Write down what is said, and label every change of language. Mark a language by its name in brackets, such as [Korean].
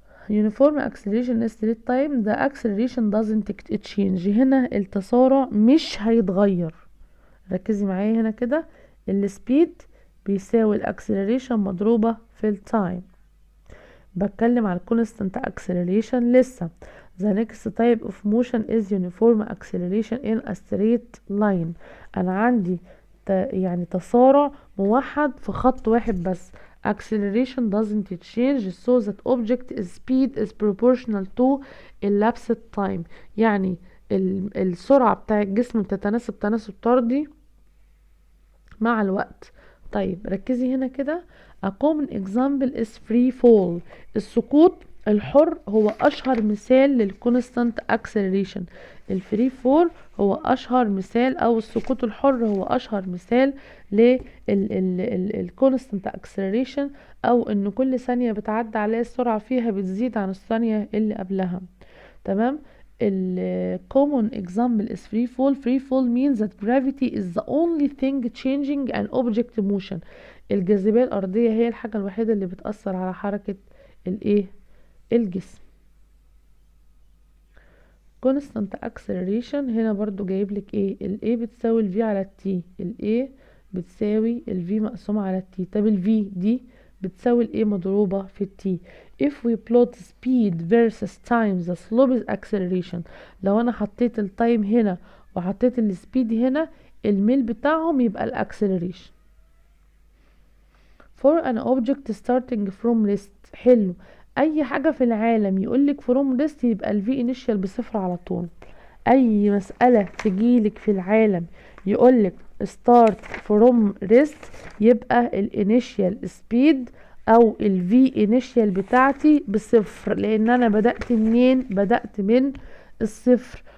[English] uniform acceleration is straight time the acceleration doesn't change. [Arabic] هنا التسارع مش هيتغير، ركزي معايا هنا كده، السبيد بيساوي الاكسلريشن مضروبة في التايم. بتكلم على constant acceleration لسه. [English] the next type of motion is uniform acceleration in a straight line. [Arabic] انا عندي يعني تسارع موحد في خط واحد بس. [English] acceleration doesn't change so that object speed is proportional to elapsed time. [Arabic] يعني السرعة بتاع الجسم بتتناسب تناسب طردي مع الوقت. طيب ركزي هنا كده. [English] a common example is free fall. [Arabic] السقوط الحر هو اشهر مثال للكونستانت acceleration. الفري فول هو اشهر مثال، او السقوط الحر هو اشهر مثال للكونستانت acceleration، او ان كل ثانية بتعدي عليها السرعة فيها بتزيد عن الثانية اللي قبلها. تمام. [English] common example is free fall. free fall means that gravity is the only thing changing an object motion. [Arabic] الجاذبية الأرضية هي الحاجة الوحيدة اللي بتأثر على حركة الايه، الجسم. constant acceleration هنا برضو جايب لك ايه، ال A بتساوي ال V على ال T، ال A بتساوي ال V مقسومة على ال T. طب ال V دي بتساوي ال A مضروبة في ال T. [English] if we plot speed versus time the slope is acceleration. [Arabic] لو انا حطيت التايم هنا وحطيت السبيد هنا الميل بتاعهم يبقى الاكسلريشن. [English] for an object starting from rest. [Arabic] حلو، اي حاجة في العالم يقولك from rest يبقى ال V initial بصفر على طول. اي مسألة تجيلك في العالم يقولك [English] start from rest [Arabic] يبقى ال initial speed او ال V initial بتاعتي بصفر، لان انا بدأت منين، بدأت من الصفر.